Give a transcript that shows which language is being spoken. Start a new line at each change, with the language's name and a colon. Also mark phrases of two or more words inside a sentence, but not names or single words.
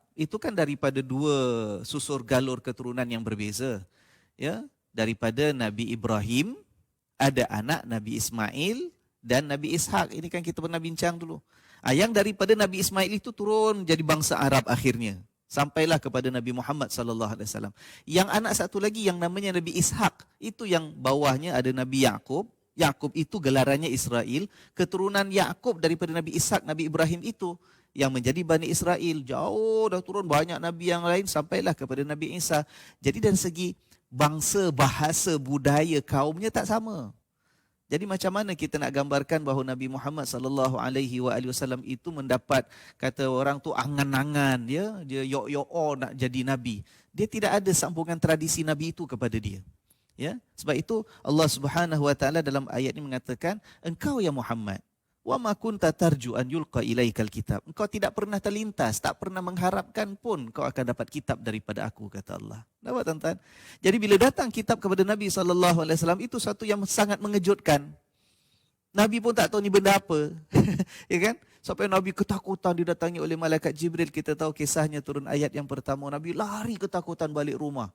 Malay: Itu kan daripada dua susur galur keturunan yang berbeza. Ya, daripada Nabi Ibrahim ada anak Nabi Ismail dan Nabi Ishak. Ini kan kita pernah bincang dulu. Yang daripada Nabi Ismail itu turun jadi bangsa Arab akhirnya. Sampailah kepada Nabi Muhammad
Arabic: صلى الله عليه وسلم.
Malay: Yang anak satu lagi yang namanya Nabi Ishak, itu yang bawahnya ada Nabi Yakub. Yakub itu gelarannya Israel, keturunan Yakub daripada Nabi Ishak, Nabi Ibrahim itu yang menjadi Bani Israel. Jauh dah turun banyak nabi yang lain sampailah kepada Nabi Isa. Jadi dari segi bangsa, bahasa, budaya kaumnya tak sama. Jadi macam mana kita nak gambarkan bahawa Nabi Muhammad
Arabic: صلى الله عليه وسلم
Malay: itu mendapat, kata orang tu, angan-angan, ya, dia yok-yok nak jadi nabi. Dia tidak ada sambungan tradisi nabi itu kepada dia. Ya, sebab itu Allah
Arabic: سبحانه وتعالى
Malay: dalam ayat ini mengatakan, engkau ya Muhammad,
Arabic: وما كنت ترجو أن يلقى إليك الكتاب.
Malay: Engkau tidak pernah terlintas, tak pernah mengharapkan pun kau akan dapat kitab daripada aku, kata Allah. Nampak tuan-tuan? Jadi bila datang kitab kepada Nabi
Arabic: صلى الله عليه وسلم,
Malay: itu satu yang sangat mengejutkan. Nabi pun tak tahu ni benda apa. Ya kan? Sampai Nabi ketakutan didatangi oleh malaikat Jibril. Kita tahu kisahnya, turun ayat yang pertama, Nabi lari ketakutan balik rumah.